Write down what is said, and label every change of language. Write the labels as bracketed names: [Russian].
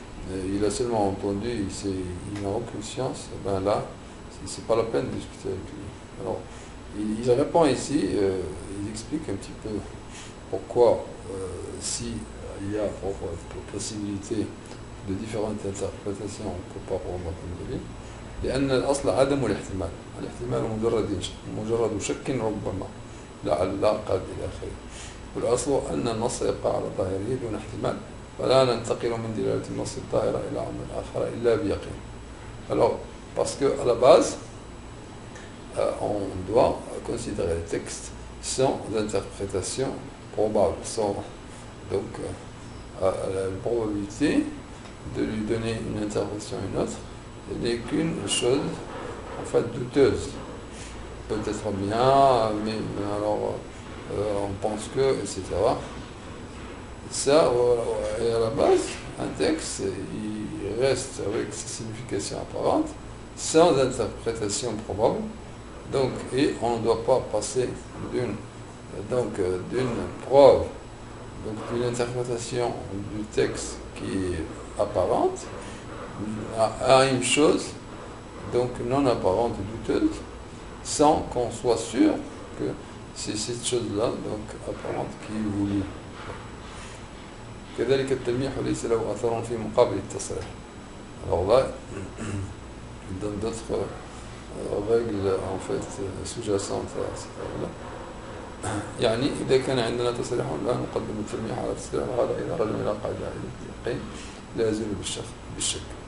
[French] Il a seulement entendu, il n'a aucune science, ben là, c'est pas la peine de discuter avec lui. Alors, il répond ici, il explique un petit peu pourquoi, si il y a possibilité de différentes interprétations, on ne peut pas prendre comme dalil. [Arabic] لأن الأصل عدم الاحتمال، الاحتمال مجرد شك ربما لعل قد إلى آخره. والأصل أن النص يبقى على ظاهره دون احتمال. فلا ننتقل من دلالة النص الظاهرة إلى أمر آخر إلا بيقين. [French] Alors, parce qu'à la base, on doit considérer le texte sans interprétation probable, sans donc la probabilité de lui donner une interprétation à une autre n'est qu'une chose en fait douteuse. Peut-être bien, mais alors on pense que, etc. Ça, et à la base, un texte, il reste avec ses significations apparentes, sans interprétation probable, donc, et on ne doit pas passer d'une preuve, donc d'une interprétation du texte qui est apparente, à une chose, donc non apparente et douteuse, sans qu'on soit sûr que c'est cette chose-là, donc apparente, qui est voulue. [Arabic] كذلك التلميح ليس له أثر في مقابل التصريح. [French] Alors là, il donne d'autres règles en fait sous-jacentes à cette règle-là. [Arabic] يعني إذا كان عندنا تصريح لا نقدم التلميح على التصريح وهذا إذا رجع إلى قاعدة اليقين لا يزول بالشك.